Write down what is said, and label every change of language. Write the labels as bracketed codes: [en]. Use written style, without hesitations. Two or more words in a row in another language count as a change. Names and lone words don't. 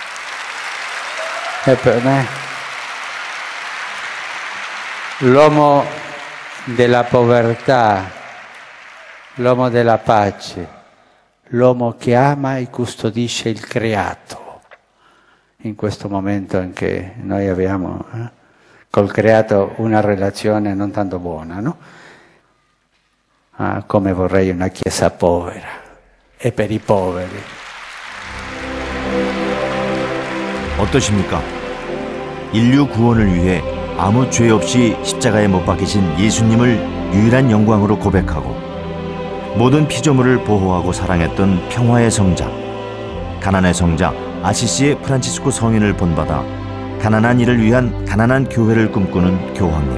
[it] E per me l'uomo della povertà, l'uomo della pace, l'uomo che ama e custodisce il creato, in questo momento in che noi abbiamo col creato una relazione non tanto buona, no? Come vorrei una chiesa povera e per i poveri. [ko] 어떠십니까? 인류 구원을 위해 아무 죄 없이 십자가에 못 박히신 예수님을 유일한 영광으로 고백하고 모든 피조물을 보호하고 사랑했던 평화의 성자, 가난의 성자 아시시의 프란치스코 성인을 본받아 가난한 이를 위한 가난한 교회를 꿈꾸는 교황님.